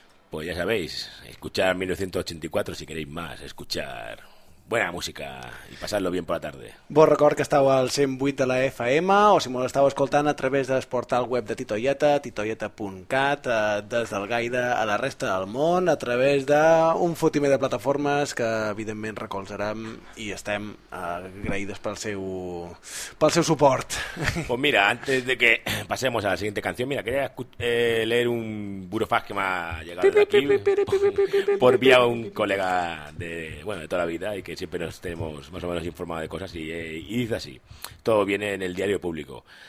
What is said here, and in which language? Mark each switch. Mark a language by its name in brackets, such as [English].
[Spanish] Pues ya sabéis, escuchar 1984 si queréis más, escuchar buena música y pasarlo bien por la tarde. [Catalan] Vos record que estàveu al 108 de la FM o si m'ho estàveu escoltant a través del portal web de Titoieta, titoieta.cat, des del Gaida a la resta del món, a través d'un fotimer de plataformes que evidentment recolzarem i estem agraïdes pel seu suport. [Spanish] Pues mira, antes de que pasemos a la siguiente canción, mira, quería leer un burofax que me ha llegado de aquí por vía un colega de toda la vida y que siempre nos tenemos más o menos informado de cosas y dice así, todo viene en el diario público.